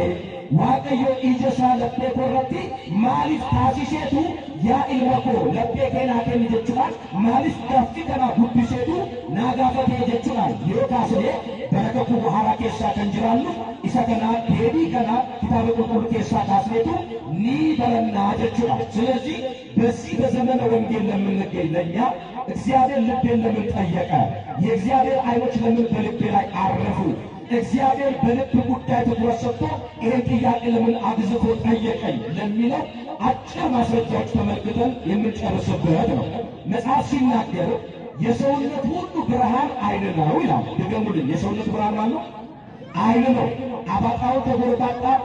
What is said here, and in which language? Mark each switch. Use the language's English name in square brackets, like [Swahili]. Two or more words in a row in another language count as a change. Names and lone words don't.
[Oromo] Waaqayyo ija isaa laphee koo irratti maaliif taasiseetu yaa ilma koo laphee kee naa kenni jechuudhaan maaliif gaaffii kana guddiseetu naa gaafatee jechuudhaan yoo kaasee bara kakuu haaraa keessaa kan jiraannu isa kana deebii kana kitaaba qulqulluu keessaa kaasneetu ni barannaa jechuudha። [Amharic] ስለዚህ በዚህ በዘመነ ወንጌል ለምንገኝ ለእኛ እግዚአብሔር ልቤን ለምን ጠየቀ? የእግዚአብሔር ዓይኖች ለምን በልቤ ላይ አረፉ? እግዚአብሔር በልብ ጉዳይ ትኩረት ሰጥቶ ይህን ጥያቄ ለምን አብዝቶ ጠየቀኝ ለሚለው አጭር ማስረጃዎች ተመልክተን የምንጨርስበት ነው። መጽሐፍ ሲናገር የሰውነት ሁሉ ብርሃን ዓይን ነው ይላል። ድገሙልኝ። የሰውነት ብርሃን ማለት ነው ዓይን ነው። አባጣውን ተጎርባጣ